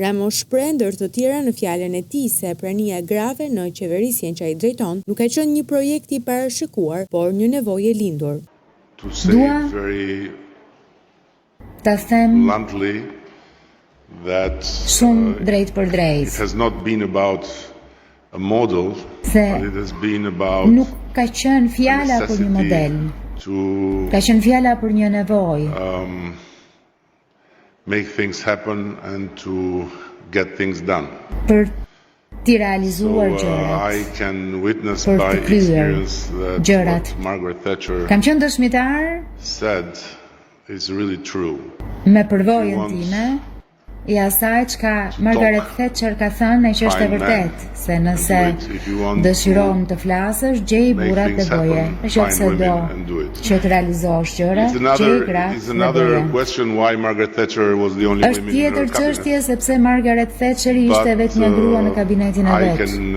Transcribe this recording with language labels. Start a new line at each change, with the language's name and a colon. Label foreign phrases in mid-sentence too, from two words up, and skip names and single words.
Albanian: Rama shpreh ndër të tjera në fjalën e tij se prania e grave në qeverisjen që ai drejton nuk ka qenë një projekt i parashikuar, por një nevojë e lindur. Dua ta them shumë drejt për drejt.
English: It has not been about a model, but it has been about
Albanian: nuk ka qenë fjala për një model, ka qenë fjala për një nevojë.
English: Make things happen and to get things done.
Albanian: Për t'i realizuar gjërat.
English: I can witness
Albanian: për
English: by
Albanian: të kryer
English: experience that
Albanian: gjërat.
English: what Margaret Thatcher
Albanian: Kam qenë dëshmitar
English: said is really true.
Albanian: me përvojën time i asaj çka Margaret Thatcher ka thënë që është e vërtet, se nëse dëshiron të flasësh, gjej burrat dhe boje. Nëse do që të realizosh gjërat, gjej gratë dhe boje. Është tjetër çështje sepse Margaret Thatcher ishte vetëm një grua në kabinetin e vet.